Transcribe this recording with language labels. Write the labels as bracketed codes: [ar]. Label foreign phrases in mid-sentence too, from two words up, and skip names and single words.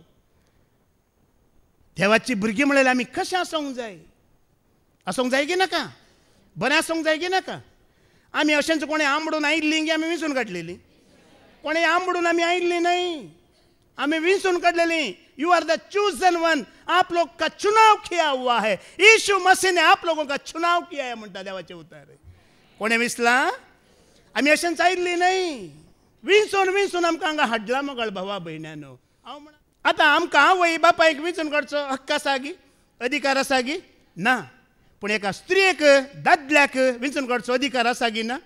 [kok] देवाची भुरगीं म्हळ्यार आमी कशें आसूंक जाय की नाका बरें आसूंक जाय की नाका आमी अशेंच कोणें आंबडून आयिल्लीं गी आमी विंचून काडलेलीं कोणें आंबडून आमी आयिल्लीं न्हय आम्ही विंचून काढलेली. [en] you are the chosen one. [hi] आप लोग का चुनाव किया हुआ है. यीशु मसीह ने आप लोगों का चुनाव किया है [kok] म्हणटा देवाचे उतार. कोणे विसला? आम्ही अशें चायिल्ली नाही. विंचून विंचून आमकां हांगा हाडला मोगळ भावा भयण्यानो. हांव म्हणा आतां आमकां आवय बापायक विंचून काडचो हक्क आसा गी, अधिकार आसा गी? ना. पूण एका स्त्रियेक दादल्याक विंचून काडचो अधिकार आसा गी ना?